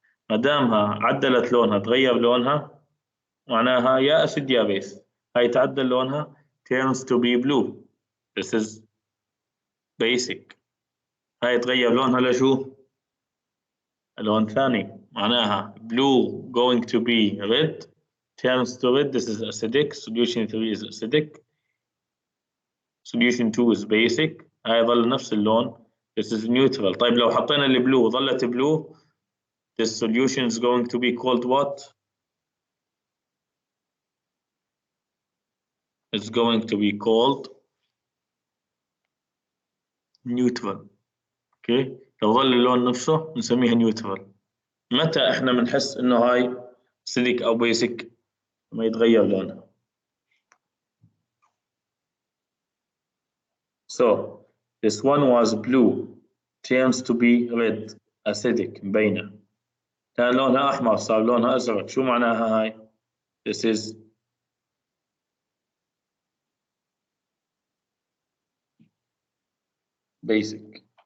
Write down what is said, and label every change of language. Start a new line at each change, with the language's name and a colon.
Arabic: ما دامها عدلت لونها، تغير لونها، معناها يا أسيد يا بيس. هاي تعدل لونها
English: turns to be blue. This is basic.
Arabic: هاي تغير لونها لشو؟ لون ثاني، معناها
English: blue going to be red turns to red. This is acidic. Solution 3 is acidic. Solution 2 is basic.
Arabic: هاي ظل نفس اللون.
English: This is neutral.
Arabic: طيب لو حطينا البلو ظلت
English: blue, this solution is going to be called what? is going to be called neutral.
Arabic: اوكي، لو ظل اللون نفسه نسميها neutral. متى احنا بنحس انه هاي acidic او basic؟ ما يتغير لونها.
English: So this one was blue turns to be red acidic
Arabic: مبينة. كان لونها أحمر صار لونها أزرق. شو معناها هاي؟
English: This is basic.